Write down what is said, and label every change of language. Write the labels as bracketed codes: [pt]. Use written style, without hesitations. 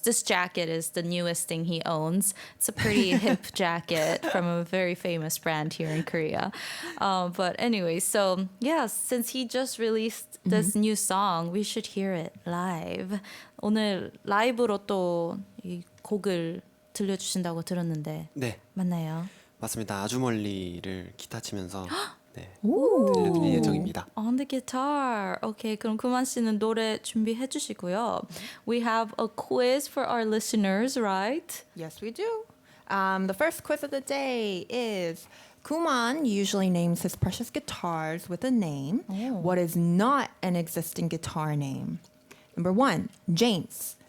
[en] This jacket is the newest thing he owns. It's a pretty hip jacket from a very famous brand here in Korea. But anyway, so yeah, since he just released this new song, we should hear it live. [ko] 오늘 라이브로 또 이 곡을 들려주신다고 들었는데 네, 맞나요? 맞습니다. 아주 멀리를 기타 치면서 네, Ooh. 들려드릴 예정입니다. [en] On the guitar. [ko] Okay, 그럼 구만 씨는 노래 준비해 주시고요. [en] We have a quiz for our listeners, right? Yes, we do. The first quiz of the day is Kuman usually names his precious guitars with a name. What is not an existing guitar name? Number 1, James.